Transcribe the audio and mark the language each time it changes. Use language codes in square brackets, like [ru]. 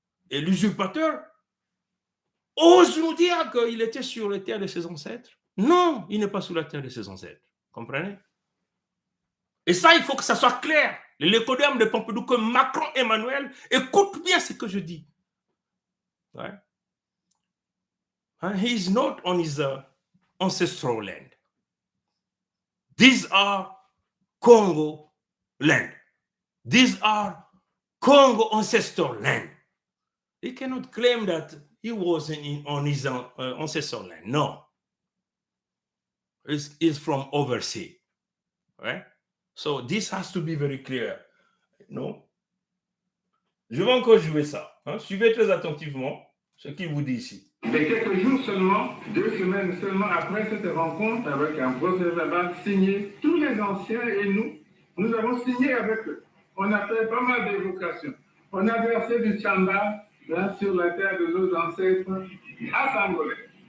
[fr] Et l'usurpateur ose nous dire qu'il était sur les terres de ses ancêtres. Non, il n'est pas sur la terre de ses ancêtres. Comprenez? Et ça, il faut que ça soit clair. L'écodème de Pompidou, que Macron Emmanuel écoute bien ce que je dis. Ouais. [en] And he is not on his ancestral land. These are Congo land. These are Congo ancestral land. He cannot claim that he was on his ancestral land. No. It's from overseas. Right? So this has to be very clear. No? [fr] Je vais encore jouer ça. Hein? Suivez très attentivement ce qu'il vous dit ici. Et quelques jours seulement, 2 semaines seulement après cette rencontre avec un procès-verbal signé, tous les anciens et nous avons signé avec eux. On a fait pas mal d'évocations. On a versé du Tchamba sur la terre de nos ancêtres à Sangolais.